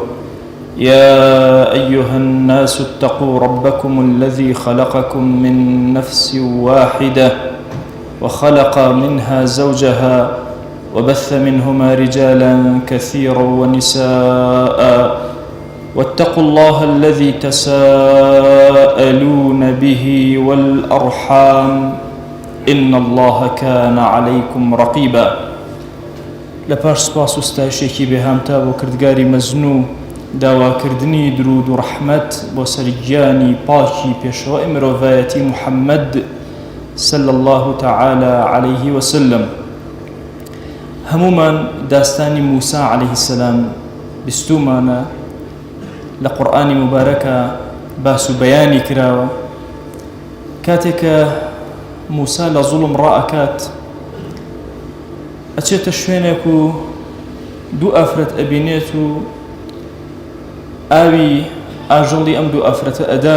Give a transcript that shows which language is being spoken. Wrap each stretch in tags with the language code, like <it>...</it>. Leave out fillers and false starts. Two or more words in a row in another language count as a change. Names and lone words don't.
<ar>يا أيها الناس اتقوا ربكم الذي خلقكم من نفس واحدة وخلق منها زوجها وبث منهما رجالا كثيرا ونساء، واتقوا الله الذي تساءلون به والأرحام إن الله كان عليكم رقيبا.</ar> <ckb>لپاش سپاس و ستایشێکی بێهامتا بۆ کردگاری مەزنوو، داواکردنی درود و ڕەحمەت بۆ سەرگیانی پاکی پێشەوای مرۆڤایەتی محەممەد</ckb> <ar>صلى الله تعالى عليه وسلم.</ar> <ckb>هەمومان داستانی موسا</ckb> <ar>عليه السلام</ar> <ckb>بیستومانە لە قورئانی مبارەکە باس و بەیانی کراوە. کاتێکە موسا لە زوڵم ڕائەکات، ئەچێتە شوێنێک و دوو ئافرەت ئەبینێت و ئاوی ئاژەڵی ئەم دوو ئافرەتە ئەدا.</ckb>